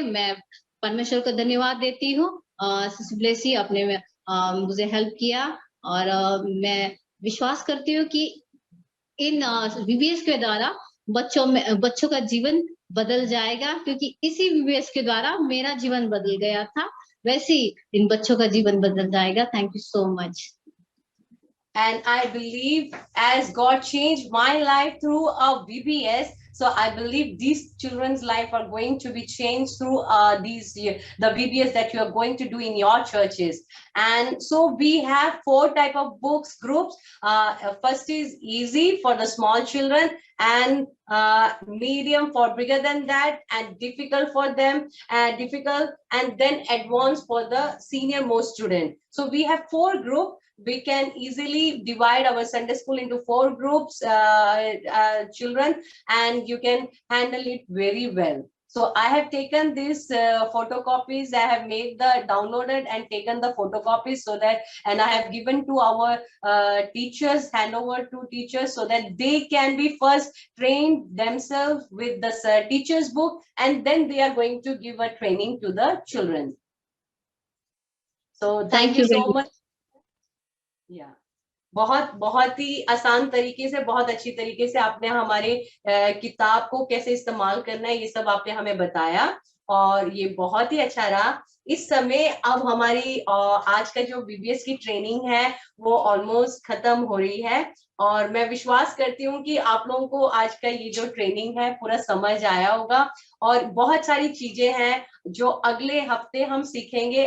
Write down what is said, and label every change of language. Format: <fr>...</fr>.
<hi>मैं परमेश्वर को धन्यवाद देती हूँ। सिस्टर ब्लेसी आपने मुझे हेल्प किया, और मैं विश्वास करती हूँ कि इन VBS के द्वारा बच्चों का जीवन बदल जाएगा, क्योंकि इसी VBS के द्वारा मेरा जीवन बदल गया था, वैसे ही इन बच्चों का जीवन बदल जाएगा।</hi> <en>Thank you so much. And I believe as God changed my life through a VBS, so I believe these children's life are going to be changed through the VBS that you are going to do in your churches. And so we have 4 type of books groups. First is easy for the small children, and medium for bigger than that, and difficult for them, and then advanced for the senior most student. So we have 4 groups. We can easily divide our Sunday school into 4 groups, children, and you can handle it very well. So I have taken these photocopies. I have made the downloaded and taken the photocopies, so that, and I have given to our teachers, handover to teachers, so that they can be first trained themselves with the teacher's book, and then they are going to give a training to the children. So thank you so much.</en> <hi>बहुत ही आसान तरीके से, बहुत अच्छी तरीके से आपने हमारे किताब को कैसे इस्तेमाल करना है, ये सब आपने हमें बताया। और ये बहुत ही अच्छा रहा। इस समय अब हमारी आज का जो VBS की ट्रेनिंग है वो ऑलमोस्ट खत्म हो रही है, और मैं विश्वास करती हूँ कि आप लोगों को आज का ये जो ट्रेनिंग है पूरा समझ आया होगा, और बहुत सारी चीजें हैं जो अगले हफ्ते हम सीखेंगे।</hi>